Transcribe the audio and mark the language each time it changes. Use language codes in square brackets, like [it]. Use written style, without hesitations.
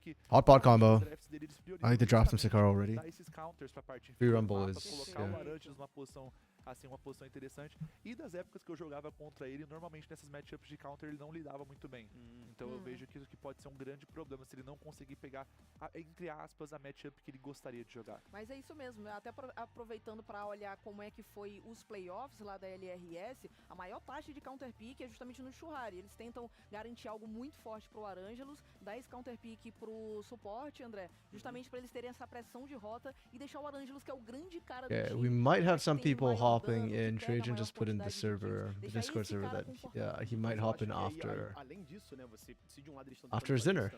[en] Hot pot combo. I like to drop some Sikar already. Free Rumble is... Yeah. [pt] Assim, uma posição interessante. E das épocas que eu jogava contra ele, normalmente nessas matchups de counter ele não lidava muito bem. Então eu vejo que isso que pode ser um grande problema se ele não conseguir pegar, entre aspas, a matchup que ele gostaria de jogar. Mas é isso mesmo, até aproveitando para olhar como é que foi os playoffs lá da LRS, a maior taxa de counter pick é justamente no Churrari. Eles tentam garantir algo muito forte pro Arangelus, dar esse counter pick pro suporte, André, justamente para eles terem essa pressão de rota e deixar o Arangelus, que é o grande cara do time. [en] We might have some people hopping in. Trajan just put in the server, the Discord server, that he might hop in after his dinner.